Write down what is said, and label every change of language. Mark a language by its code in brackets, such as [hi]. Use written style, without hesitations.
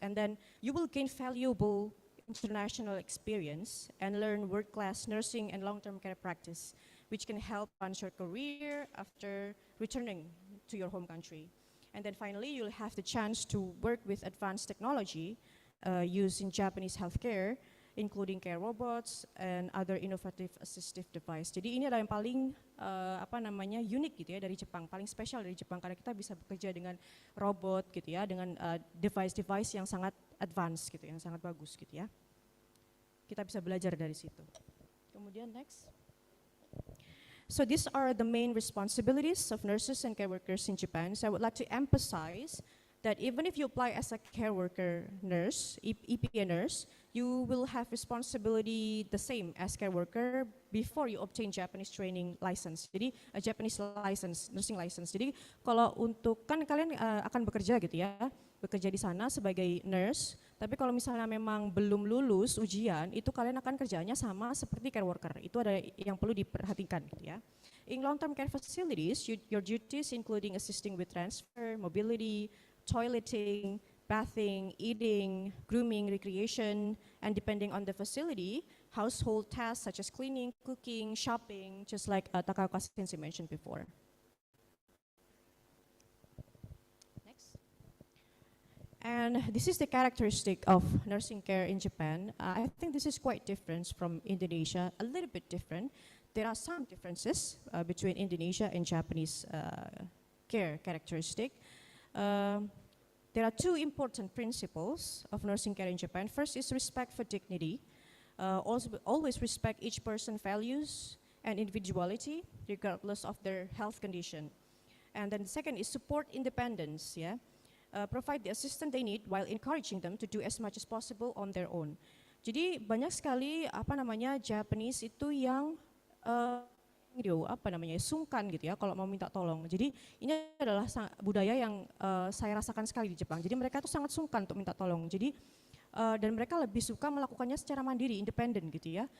[en] And then you will gain valuable international experience and learn world-class nursing and long-term care practice, which can help advance your career after returning to your home country. And then finally, you'll have the chance to work with advanced technology used in Japanese healthcare, including care robots and other innovative assistive device. [id] Jadi ini adalah yang paling unik gitu ya dari Jepang, paling spesial dari Jepang karena kita bisa bekerja dengan robot gitu ya, dengan device-device yang sangat advance gitu, yang sangat bagus gitu ya. Kita bisa belajar dari situ. Kemudian next. [en] So these are the main responsibilities of nurses and care workers in Japan. So I would like to emphasize that even if you apply as a care worker nurse, EPA nurse, you will have responsibility the same as care worker before you obtain Japanese training license. [id] Jadi [en] Japanese license, nursing license. [id] Jadi kalau untuk kan kalian akan bekerja gitu ya, bekerja di sana sebagai nurse, tapi kalau misalnya memang belum lulus ujian, itu kalian akan kerjanya sama seperti care worker. Itu ada yang perlu diperhatikan gitu ya. [en] In long-term care facilities, your duties including assisting with transfer, mobility, toileting, bathing, eating, grooming, recreation, and depending on the facility, household tasks such as cleaning, cooking, shopping, just like 𝐏𝐸𝐤𝐚𝐫 mentioned before. And this is the characteristic of nursing care in Japan. I think this is quite different from Indonesia, a little bit different. There are some differences between Indonesia and Japanese care characteristic. There are two important principles of nursing care in Japan. First is respect for dignity. Always respect each person's values and individuality, regardless of their health condition. And then the second is support independence, yeah? Provide the assistance they need while encouraging them to do as much as possible on their own. [id] Jadi banyak sekali Japanese itu yang sungkan gitu ya kalau mau minta tolong. Jadi ini adalah budaya yang saya rasakan sekali di Jepang. Jadi mereka itu sangat sungkan untuk minta tolong. Jadi dan mereka lebih suka melakukannya secara mandiri, independen gitu ya.